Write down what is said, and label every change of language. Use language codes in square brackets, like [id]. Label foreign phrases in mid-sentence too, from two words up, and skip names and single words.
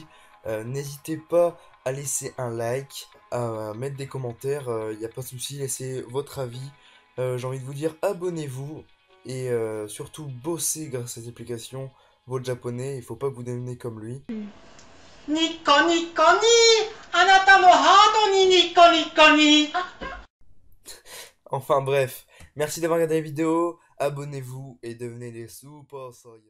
[fr] N'hésitez pas à laisser un like, à mettre des commentaires, il n'y a pas de souci, laissez votre avis. J'ai envie de vous dire abonnez-vous et surtout bossez grâce à cette application votre japonais, il faut pas que vous deveniez comme lui. Nico Nico ni, [ja] あなたのハートにニコニコに。 [fr] Enfin bref, merci d'avoir regardé la vidéo, abonnez-vous et devenez des super saiyans.